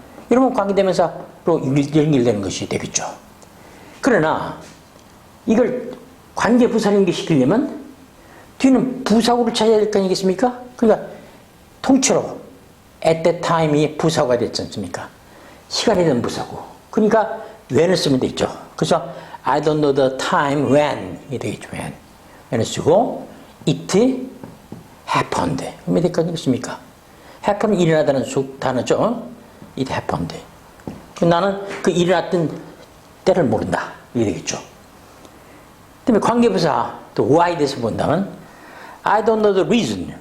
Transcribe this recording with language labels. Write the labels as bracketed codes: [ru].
[ko] 이러면 관계대명사로 연결되는 것이 되겠죠. 그러나 이걸 관계부사로 연결시키려면 뒤는 부사구를 찾아야 될 거 아니겠습니까? 그러니까 통째로 [en] at that time [ko] 이 부사구가 됐지 않습니까? 시간에 대한 부사구. 그러니까 when을 쓰면 되죠. [en] 그래서 I don't know the time when [ko] 이 되겠죠. when을 쓰고 [en] it happened [ko] 그러면 될 거 아니겠습니까? happen 일어나다는 단어죠. [en] it happened. [ko] 나는 그 일어났던 때를 모른다. 이게 되겠죠. 그다음에 관계부사 또 why에 대해서 본다면 [en] I don't know the reason.